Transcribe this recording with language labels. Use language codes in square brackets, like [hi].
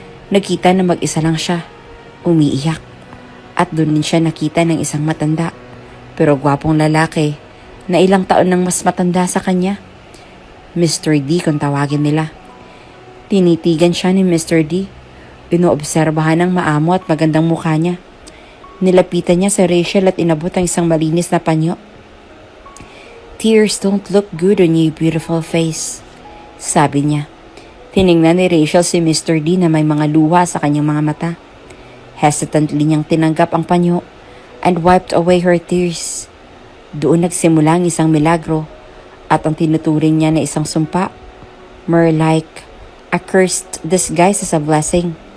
[tl] Nakita na mag-isa lang siya, umiiyak. At doon din siya nakita ng isang matanda, pero gwapong lalaki na ilang taon nang mas matanda sa kanya. Mr. D kung tawagin nila. Tinitigan siya ni Mr. D. Inoobserbahan ng maamo at magandang mukha niya. Nilapitan niya si Rachel at inabot ang isang malinis na panyo. [en] Tears don't look good on your beautiful face, sabi niya. [tl] Tiningnan ni Rachel si Mr. D na may mga luha sa kanyang mga mata. Hesitantly niyang tinanggap ang panyo [en] and wiped away her tears. [tl] Doon nagsimula ang isang milagro at ang tinuturing niya na isang sumpa, [en] more like a cursed disguise as a blessing.